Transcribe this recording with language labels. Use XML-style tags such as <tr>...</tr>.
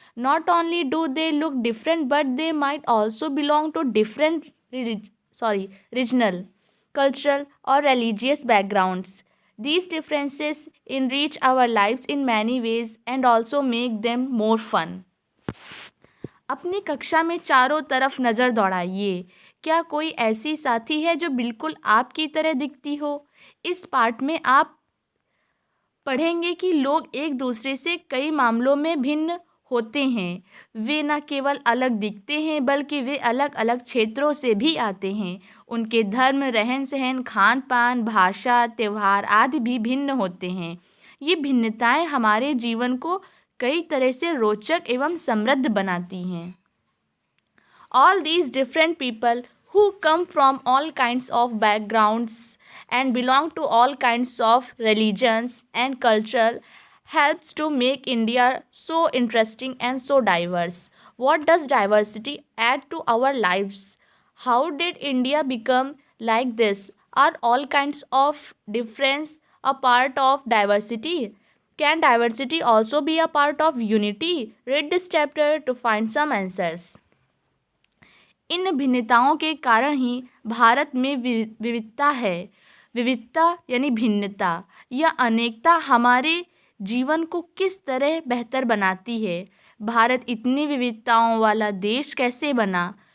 <en>Not only do they look different, but they might also belong to different regional, cultural, or religious backgrounds. These differences enrich our lives in many ways and also make them more fun.</en> <hi>अपनी कक्षा में चारों तरफ नज़र दौड़ाइए। क्या कोई ऐसी साथी है जो बिल्कुल आपकी तरह दिखती हो? इस पाठ में आप पढ़ेंगे कि लोग एक दूसरे से कई मामलों में भिन्न होते हैं। वे न केवल अलग दिखते हैं बल्कि वे अलग अलग क्षेत्रों से भी आते हैं। उनके धर्म, रहन सहन, खान पान, भाषा, त्यौहार आदि भी भिन्न होते हैं। ये भिन्नताएं हमारे जीवन को कई तरह से रोचक एवं समृद्ध बनाती हैं।</hi> <en>All these different people who come from all kinds of backgrounds and belong to all kinds of religions and culture helps to make India so interesting and so diverse. What does diversity add to our lives? How did India become like this? Are all kinds of difference a part of diversity? Can diversity also be a part of unity? Read this chapter to find some answers.</en> <hi>इन भिन्नताओं के कारण ही भारत में विविधता है। विविधता यानी भिन्नता या अनेकता हमारे जीवन को किस तरह बेहतर बनाती है? भारत इतनी विविधताओं वाला देश कैसे बना?</hi>